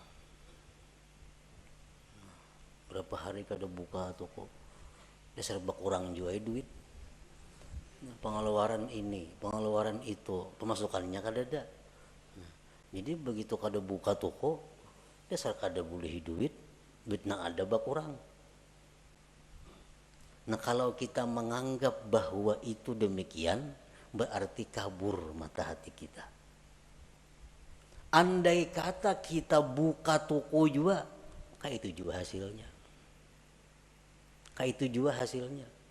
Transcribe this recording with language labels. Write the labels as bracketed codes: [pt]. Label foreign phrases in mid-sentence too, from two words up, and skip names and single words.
[bjn] Berapa hari kada buka toko. Dasar berkurang juga duit. Pengeluaran ini, pengeluaran itu, pemasukannya kada ada. Jadi begitu kada buka toko, dasar kada boleh duit. Duit nang ada berkurang. [id] Nah kalau kita menganggap bahwa itu demikian, berarti kabur mata hati kita. Andai kata kita buka toko juga, kayak itu juga hasilnya. Kayak itu juga hasilnya.